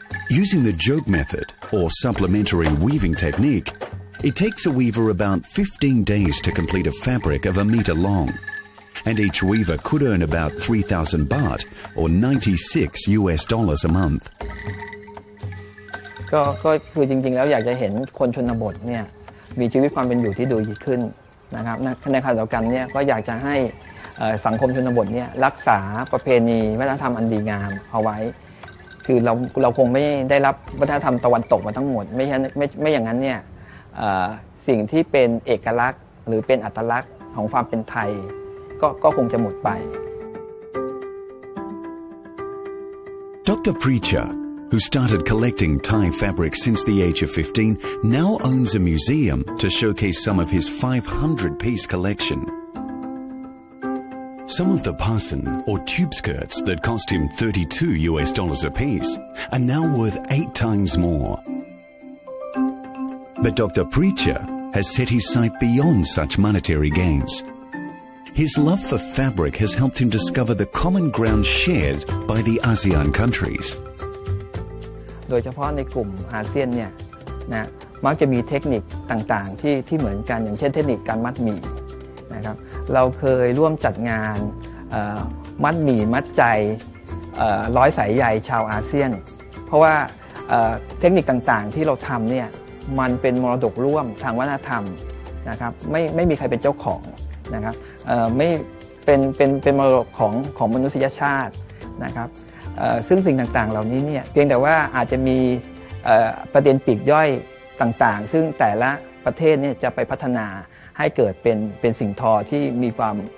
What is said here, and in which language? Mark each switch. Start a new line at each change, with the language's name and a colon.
English: Using the joke method, or supplementary weaving technique, it takes a weaver about 15 days to complete a fabric of a meter long. and each weaver could earn about 3,000 baht or $96 a month.
Thai: ก็คือจริงๆแล้วอยากจะเห็นคนชนบทเนี่ยมีชีวิตความเป็นอยู่ที่ดีขึ้นนะครับในขณะเดียวกันเนี่ยก็อยากจะให้สังคมชนบทเนี่ยรักษาประเพณีวัฒนธรรมอันดีงามเอาไว้คือเราคงไม่ได้รับวัฒนธรรมตะวันตกมาทั้งหมดไม่อย่างนั้นเนี่ยสิ่งที่เป็นเอกลักษณ์หรือเป็นอัตลักษณ์ของความเป็นไทยก็คงจะหมดไป
English: Dr. Preacher, who started collecting Thai fabric since the age of 15, now owns a museum to showcase some of his 500-piece collection. Some of the pasan or tube skirts that cost him $32 a piece are now worth 8 times more. But Dr. Preacher has set his sight beyond such monetary gains. His love for fabric has helped him discover the common ground shared by the ASEAN countries.
Thai: โดยเฉพาะในกลุ่มอาเซียนเนี่ยนะมักจะมีเทคนิคต่างๆที่เหมือนกันอย่างเช่นเทคนิคการมัดหมี่นะครับเราเคยร่วมจัดงานมัดหมี่มัดใจ ร้อยสายใยชาวอาเซียนเพราะว่าเทคนิคต่างๆที่เราทำเนี่ยมันเป็นมรดกร่วมทางวัฒนธรรมนะครับไม่มีใครเป็นเจ้าของนะครับไม่เป็นมรดกของมนุษยชาตินะครับซึ่งสิ่งต่างๆเหล่านี้เนี่ยเพียงแต่ว่าอาจจะมีประเด็นปลีกย่อยต่างๆซึ่งแต่ละประเทศเนี่ยจะไปพัฒนาให้เกิดเป็นสิ่งทอที่มีความ